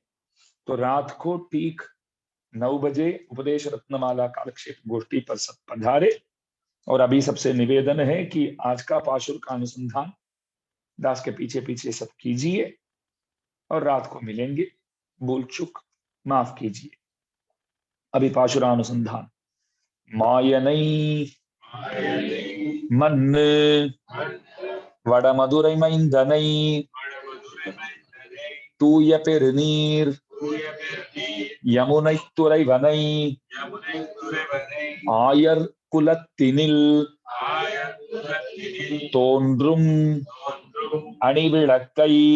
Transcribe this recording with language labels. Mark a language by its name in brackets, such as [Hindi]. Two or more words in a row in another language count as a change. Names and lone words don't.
[Hindi] तो रात को ठीक 9 बजे उपदेश रत्नमाला कालक्षेप गोष्ठी पर सब पधारे। और अभी सबसे निवेदन है कि आज का पाशुर का अनुसंधान दास के पीछे पीछे सब कीजिए, और रात को मिलेंगे। भूल चूक माफ कीजिए। अभी पाशुरानुसंधान। [Tamil] मायनै மண்ணு வடமதுரை மைந்தனை தூய பெருநீர் யமுனை துறைவனை ஆயர் குலத்தினில் தோன்றும் அணிவிளக்கை